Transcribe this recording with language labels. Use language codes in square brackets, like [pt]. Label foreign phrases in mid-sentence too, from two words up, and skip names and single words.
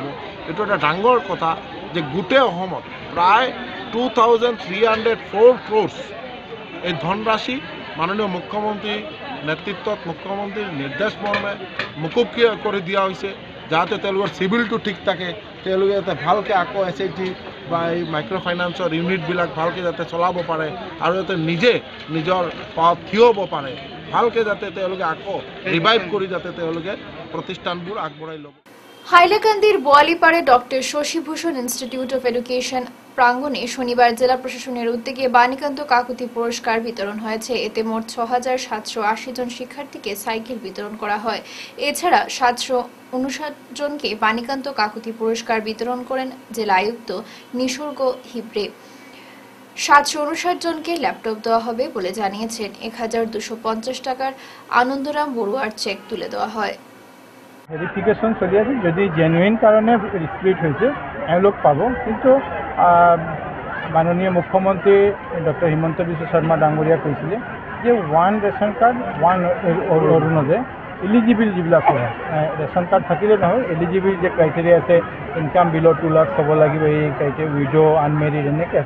[as] এইটো এটা ডাঙৰ কথা যে গোটেই অসমত প্ৰায় 2,304 crores এই ধনৰাশি মাননীয় মুখ্যমন্ত্ৰীৰ নেতৃত্বত, মুখ্যমন্ত্ৰীৰ নিৰ্দেশ মৰ্মে মুকুব কৰি দিয়া হৈছে, যাতে তেওঁলোকৰ চিভিলটো ঠিক থাকে, তেওঁলোকে যাতে ভালকৈ আকৌ SHG বা এই মাইক্ৰ' ফাইনেন্সৰ ইউনিটবিলাক ভালকৈ যাতে চলাব পাৰে আৰু যাতে নিজে নিজৰ পাত থিয় হ'ব পাৰে, ভালকৈ যাতে তেওঁলোকে আকৌ ৰিভাইভ কৰি যাতে তেওঁলোকে প্ৰতিষ্ঠানবোৰ আগবঢ়াই ল'ব। [bn] হাইলাকান্দির বোয়ালিপাড়ে ডক্টর শশীভূষণ ইনস্টিটিউট অফ এডুকেশন প্রাঙ্গণে শনিবার জেলা প্রশাসনের উদ্যোগে বাণীকান্ত কাকুতি পুরস্কার বিতরণ হয়েছে। এতে মোট ৬,৭৮০ জন শিক্ষার্থীকে সাইকেল বিতরণ করা হয়। এছাড়া ৭৫৯ জনকে বাণীকান্ত কাকুতি পুরস্কার বিতরণ করেন জেলা আয়ুক্ত নিসর্গ হিবড়ে। ৭৫৯ জনকে ল্যাপটপ দেওয়া হবে বলে জানিয়েছেন। ১,২৫০ টাকার আনন্দরাম বড়ুয়ার চেক তুলে দেওয়া হয়। [as] ভেরিফিকেশন চলি আছে, যদি জেনুইন কারণে স্প্লিট হয়েছে এওঁলোক পাব। কিন্তু মাননীয় মুখ্যমন্ত্ৰী ডক্টৰ হিমন্ত বিশ্ব শৰ্মা ডাঙৰীয়া কৈছিলে যে [en] one ration card, [as] ওৱান অৰুণোদয় এলিজিবল যিবিলাক হয়, [en] ration card [as] থাকিলে নহয়, এলিজিবল যে ক্ৰাইটেৰিয়া আছে, [en] income below' [as] 2 লাখ হ'ব লাগিব, এই ক্ৰাইটেৰিয়া, [en] widow unmarried [as] এনেকৈ আছে।